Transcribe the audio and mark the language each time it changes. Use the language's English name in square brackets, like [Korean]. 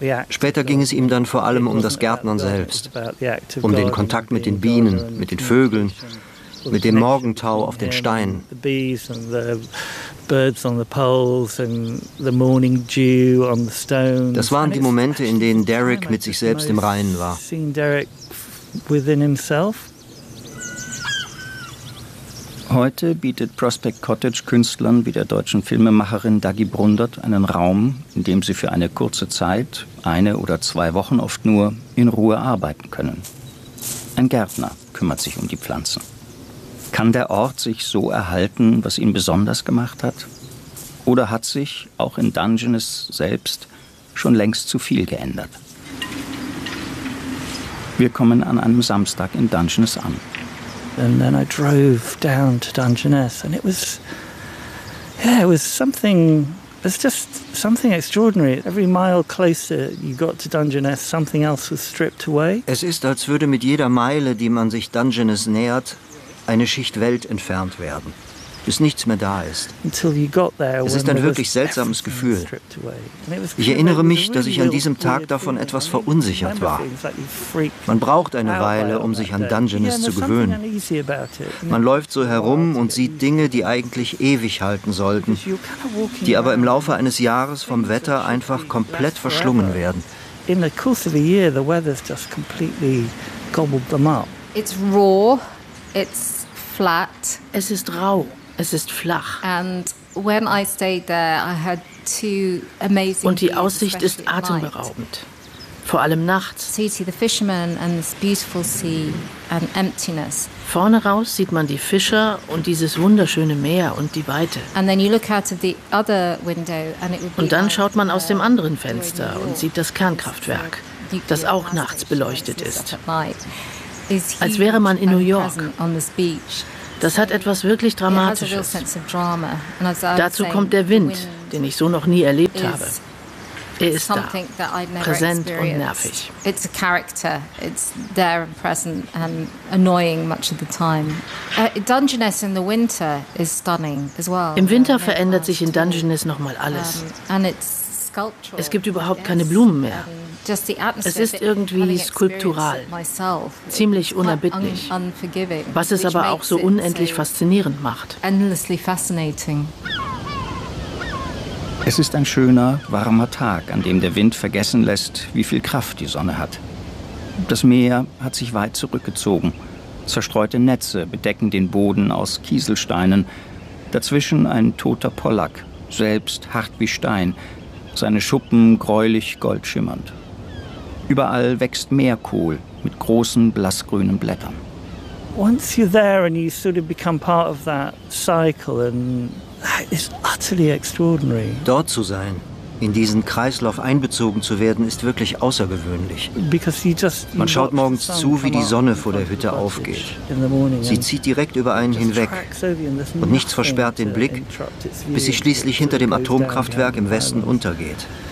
[German] Später ging es ihm dann vor allem um das Gärtnern selbst, um den Kontakt mit den Bienen, mit den Vögeln, mit dem Morgentau auf den Steinen. [English] The bees and the birds on the poles and the morning dew on the stones. [German] Das waren die Momente, in denen Derek mit sich selbst im Reinen war. [English] Seeing Derek within himself. [German] Heute bietet Prospect Cottage Künstlern wie der deutschen Filmemacherin Dagi Brundert einen Raum, in dem sie für eine kurze Zeit, eine oder zwei Wochen oft nur, in Ruhe arbeiten können. Ein Gärtner kümmert sich um die Pflanzen. Kann der Ort sich so erhalten, was ihn besonders gemacht hat? Oder hat sich, auch in Dungeness selbst, schon längst zu viel geändert? Wir kommen an einem Samstag in Dungeness an. [English] And then I drove down to Dungeness and it was something, it's just something extraordinary. Every mile closer you got to Dungeness, something else was stripped away. [German] Es ist, als würde mit jeder Meile, die man sich Dungeness nähert, eine Schicht Welt entfernt werden, bis nichts mehr da ist. Es ist ein wirklich seltsames Gefühl. Ich erinnere mich, dass ich an diesem Tag davon etwas verunsichert war. Man braucht eine Weile, um sich an Dungeness zu gewöhnen. Man läuft so herum und sieht Dinge, die eigentlich ewig halten sollten, die aber im Laufe eines Jahres vom Wetter einfach komplett verschlungen werden. [English] In the course of a year, the weather's just completely gobbled them up. It's raw. It's flat. [German] Es ist rau. Es ist flach. [English] And when I stayed there, I had two amazing. [German] Und die Aussicht ist atemberaubend. Vor allem nachts. [English] See the fishermen and this beautiful sea and emptiness. [German] Vorne raus sieht man die Fischer und dieses wunderschöne Meer und die Weite. [English] And then you look out of the other window and it would be. [German] Und dann schaut man aus dem anderen Fenster und sieht das Kernkraftwerk, das auch nachts beleuchtet ist. Als wäre man in New York. Das hat etwas wirklich Dramatisches. Dazu kommt der Wind, den ich so noch nie erlebt habe. Er ist something da, [English] that I'd never [German] präsent experienced. Und nervig. [English] It's a character. It's there and present and annoying much of the time. Dungeness in the winter is stunning as well. [German] Im Winter verändert sich in Dungeness noch mal alles. [English] And it's sculptural. [German] Es gibt überhaupt keine Blumen mehr. [English] Just the atmosphere. [German] Es ist irgendwie skulptural, [English] myself, [German] ziemlich unerbittlich. Was es aber auch so unendlich faszinierend macht. [English] Endlessly fascinating. [German] Es ist ein schöner, warmer Tag, an dem der Wind vergessen lässt, wie viel Kraft die Sonne hat. Das Meer hat sich weit zurückgezogen. Zerstreute Netze bedecken den Boden aus Kieselsteinen. Dazwischen ein toter Pollack, selbst hart wie Stein, seine Schuppen gräulich goldschimmernd. Überall wächst Meerkohl mit großen blassgrünen Blättern. [English] Once you're there and you sort of become part of that cycle and it's utterly extraordinary. [German] Dort zu sein, in diesen Kreislauf einbezogen zu werden, ist wirklich außergewöhnlich. Man schaut morgens zu, wie die Sonne vor der Hütte aufgeht. Sie zieht direkt über einen hinweg und nichts versperrt den Blick, bis sie schließlich hinter dem Atomkraftwerk im Westen untergeht.